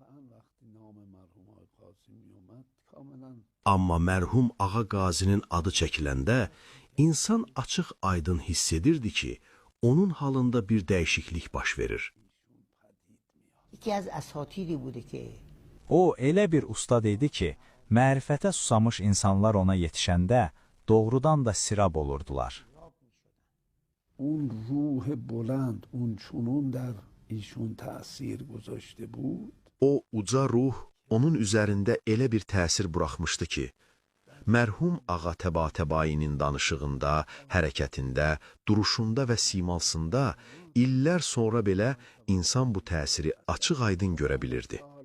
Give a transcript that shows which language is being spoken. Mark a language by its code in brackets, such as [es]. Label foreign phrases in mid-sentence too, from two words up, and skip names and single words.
[az] Amma mərhum Ağa Qazinin adı çəkiləndə insan açıq aydın hiss edirdi ki, onun halında bir dəyişiklik baş verir. O elə bir ustad idi ki, mərifətə susamış insanlar ona yetişəndə doğrudan da sirab olurdular. [fa] اون روح بلند اون چنون در ایشون تأثیر گذاشته بود. [az] O uca ruh onun üzərində elə bir təsir buraxmışdı ki, mərhum Ağa Təbatəbainin danışığında, hərəkətində, duruşunda və simalsında illər sonra belə insan bu təsiri açıq-aydın görə bilirdi.